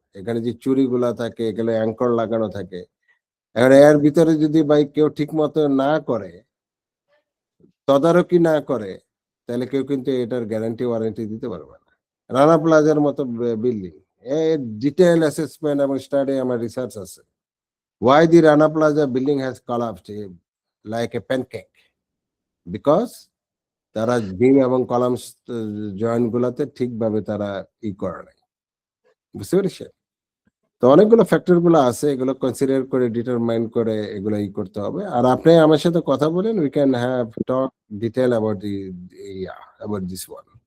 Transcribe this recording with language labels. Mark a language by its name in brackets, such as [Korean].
[Bangla] এখানে যে চুরিগুলা থাকে, এগুলো অ্যাঙ্কর লাগানো থাকে। এখন এর ভিতরে যদি ভাই কেউ ঠিক মতো না করে, তদারকি না করে, তাহলে কেউ কিন্তু এটার গ্যারান্টি ওয়ারেন্টি দিতে পারবে না। রানা প্লাজার মতো বিল্ডিং, এর ডিটেইল অ্যাসেসমেন্ট এবং স্টাডি আমার রিসার্চ আছে। [English] Why the Rana Plaza building has collapsed like a pancake? [Bangla] Because তারা বিম এবং কলাম জয়েন্ট গুলাতে ঠিকভাবে তারা করে নাই, বুঝতে পেরেছে? তো অনেকগুলো ফ্যাক্টর গুলো আছে, এগুলো কনসিডার করে ডিটারমাইন করে এগুলো করতে হবে। আর আপনি আমার সাথে কথা বলেন, [English] We can have talk detail about this one.